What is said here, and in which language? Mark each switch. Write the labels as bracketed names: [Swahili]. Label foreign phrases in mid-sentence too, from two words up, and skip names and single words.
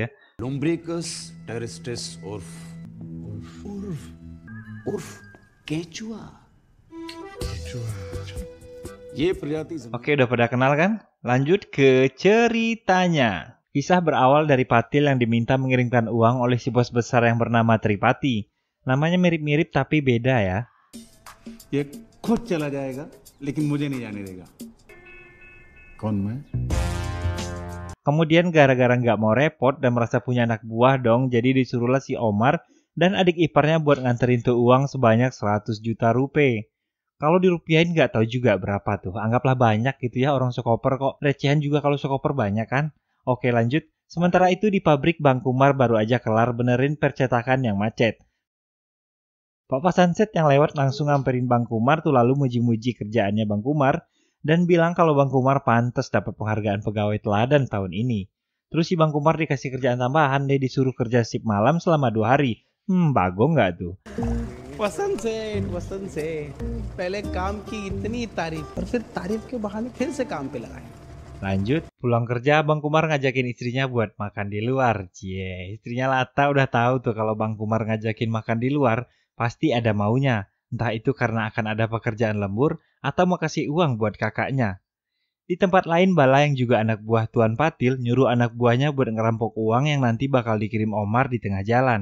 [Hindi] Lumbricus terrestris urf Quechua. Ye प्रजाति [Indonesian] Oke, udah pada kenal kan? Lanjut ke ceritanya. Kisah berawal dari Patil yang diminta mengirimkan uang oleh si bos besar yang bernama Tripati. Namanya mirip-mirip tapi beda ya. [Hindi] ये खुद चला जाएगा लेकिन मुझे नहीं जाने देगा। कौन मैं? [Indonesian] Kemudian gara-gara nggak mau repot dan merasa punya anak buah dong, jadi disuruhlah si Omar dan adik iparnya buat nganterin tuh uang sebanyak 100 juta rupiah. Kalau dirupiahin nggak tahu juga berapa tuh. Anggaplah banyak gitu ya, orang sekoper kok. Recehan juga kalau sekoper banyak kan. Oke, lanjut. Sementara itu di pabrik Bang Kumar baru aja kelar benerin percetakan yang macet. Pak Vasanset yang lewat langsung ngamperin Bang Kumar tuh lalu muji-muji kerjaannya Bang Kumar dan bilang kalau Bang Kumar pantas dapat penghargaan pegawai teladan tahun ini. Terus si Bang Kumar dikasih kerjaan tambahan, dia disuruh kerja shift malam selama 2 hari. Bagong nggak tuh? [Hindi] वसंत से पहले काम की इतनी तारीफ और फिर तारीफ के बहाने फिर से काम पे लगाए। [Indonesian] Lanjut, pulang kerja Bang Kumar ngajakin istrinya buat makan di luar. Cie, istrinya Lata udah tahu tuh kalau Bang Kumar ngajakin makan di luar, pasti ada maunya. Entah itu karena akan ada pekerjaan lembur atau mau kasih uang buat kakaknya. Di tempat lain, Bala yang juga anak buah Tuan Patil nyuruh anak buahnya buat ngerampok uang yang nanti bakal dikirim Omar di tengah jalan.